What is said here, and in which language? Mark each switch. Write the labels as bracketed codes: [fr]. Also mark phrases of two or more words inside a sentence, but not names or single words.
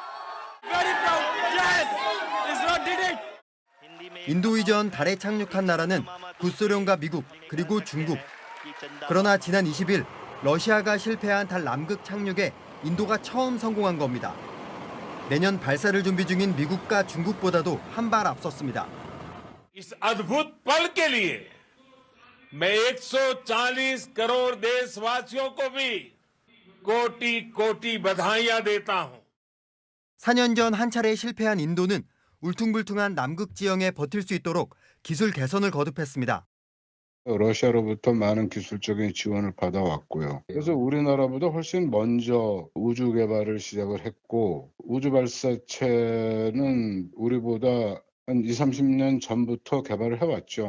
[ko] 인도 이전 달에 착륙한 나라는 구소련과 미국 그리고 중국. 그러나 지난 20일 러시아가 실패한 달 남극 착륙에 인도가 처음 성공한 겁니다. 내년 발사를 준비 중인 미국과 중국보다도 한 발 앞섰습니다. [hi] इस अद्भुत पल के लिए मैं 140 करोड़ देशवासियों को भी कोटि कोटि बधाइयां देता हूं. [ko] 4년 전 한 차례 실패한 인도는 울퉁불퉁한 남극 지형에 버틸 수 있도록 기술 개선을 거듭했습니다. 러시아로부터 많은 기술적인 지원을 받아왔고요. 그래서 우리나라보다 훨씬 먼저 우주 개발을 시작을 했고 우주 발사체는 우리보다 한 20-30년 전부터 개발을 해왔죠.